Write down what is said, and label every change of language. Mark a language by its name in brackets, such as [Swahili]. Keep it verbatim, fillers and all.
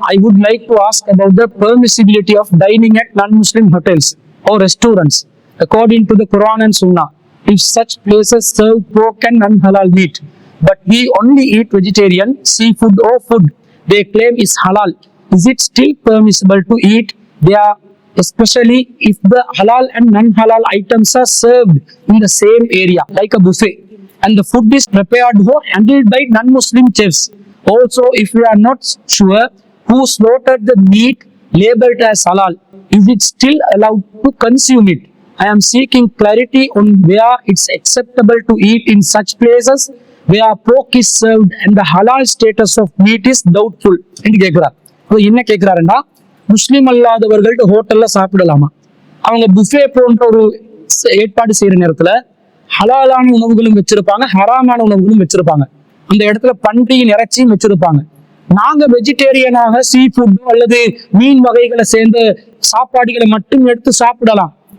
[English] I would like to ask about the permissibility of dining at non Muslim hotels or restaurants according to the Quran and Sunnah. If such places serve pork and non-halal meat, but we only eat vegetarian, seafood or food they claim is halal, is it still permissible to eat there, especially if the halal and non-halal items are served in the same area, like a buffet, and the food is prepared or handled by non-Muslim chefs? Also, if we are not sure who slaughtered the meat labeled as halal, is it still allowed to consume it? I am seeking clarity on where it's acceptable to eat in such places where pork is served and the halal status of meat is doubtful. [Tamil] என்று கேட்கிறார். என்ன கேட்கிறாருன்னா, முஸ்லீம் அல்லாதவர்கள்ட்ட ஹோட்டல்ல சாப்பிடலாமா? அவங்க buffet போன்ற ஒரு ஏற்பாடு செய்யற நேரத்துல ஹலாலான உணவுகளும் வச்சிருப்பாங்க, ஹராமான உணவுகளும் வச்சிருப்பாங்க. அந்த இடத்துல பன்றியின் இறைச்சியும் வச்சிருப்பாங்க. நாங்க வெஜிடேரியனாக சீ ஃபுட்டோ அல்லது மீன் வகைகளை சேர்ந்த சாப்பாடுகளை மட்டும் எடுத்து சாப்பிடலாம்.